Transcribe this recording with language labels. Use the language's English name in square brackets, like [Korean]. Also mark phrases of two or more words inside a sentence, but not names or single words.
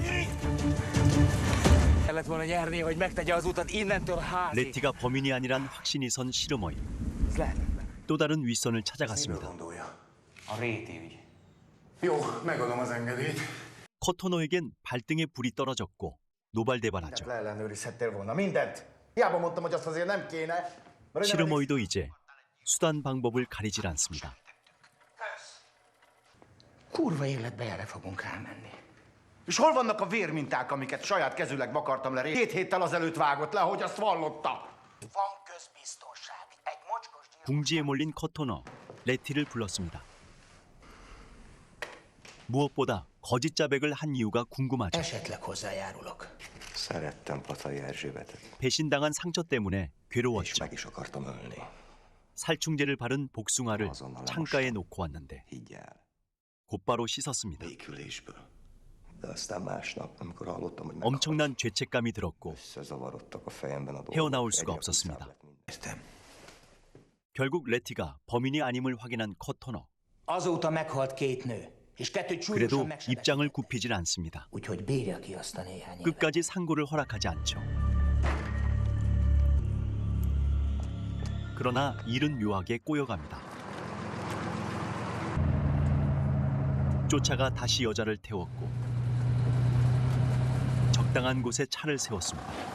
[Hungarian] Kellett volna nyerni, hogy megtegye az utat innentől a házig. [Korean] 레티가 범인이 아니란 확신이 선 시르머이. [Hungarian] Ez lehetetlen. [Korean] 또 다른 윗선을 찾아갔습니다. [Hungarian] A réti ügy. Jó, megadom az engedélyt. [Korean] 커토노에겐 발등에 불이 떨어졌고 노발대발하죠. [Hungarian] Leellenőrizhettél volna mindent. Hiába mondtam, hogy azt azért nem kéne. [Korean] 시르머이도 이제 수단 방법을 가리질 않습니다. [Hungarian] Kurva életbe erre fogunk elmenni. És hol vannak a vérminták, amiket saját kezűleg vakartam le? 7 héttel azelőtt vágott le, ahogy azt vallotta. Van közbiztonság. Egy mocskos gyilkos. [Korean] 궁지에 몰린 커토너, 레티를 불렀습니다. 무엇보다 거짓 자백을 한 이유가 궁금하죠. [Hungarian] Esetleg hozzájárulok. Szerettem Patai Erzsébetet, [Korean] 배신당한 상처 때문에 és 괴로웠죠. [Hungarian] meg is akartam ölni. [Korean] 살충제를 바른 복숭아를 창가에 놓고 왔는데 [Hungarian] Higgy el, [Korean] 곧바로 씻었습니다. [Hungarian] békülésből. De aztán másnap, amikor hallottam, hogy [Korean] 엄청난 죄책감이 들었고 [Hungarian] összezavarodtak a fejemben a dolgok. [Korean] 헤어나올 수가 egyre 없었습니다. [Hungarian] puszább lett minden. Értem. [Korean] 결국 레티가 범인이 아님을 확인한 커토너. [Hungarian] Azóta meghalt 2 nő, és 2 csúlyosan 그래도 megsebeztek. [Korean] 입장을 굽히질 않습니다. [Hungarian] Úgyhogy bírja ki azt a néhány évet. [Korean] 끝까지 상고를 허락하지 않죠. 그러나 일은 묘하게 꼬여갑니다. 쫓아가 다시 여자를 태웠고 적당한 곳에 차를 세웠습니다.